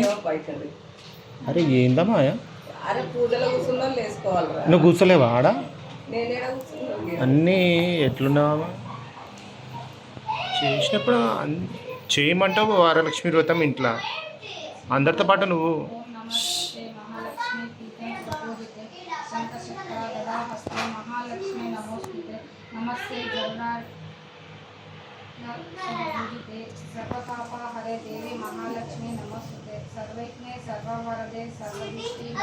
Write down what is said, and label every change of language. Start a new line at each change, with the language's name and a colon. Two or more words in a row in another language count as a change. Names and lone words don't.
Telugu: అరే ఏందమ్మా నువ్వు కూర్చోలేవా ఆడ? అన్నీ ఎట్లున్నావా చేసినప్పుడు చేయమంటావు. వరలక్ష్మి వ్రతం ఇంట్లో అందరితో పాటు నువ్వు
Sanskrit: सर्वपापा हरे देवी महालक्ष्मी नमस्ते सर्वज्ञे सर्ववरदे सर्वदृष्टि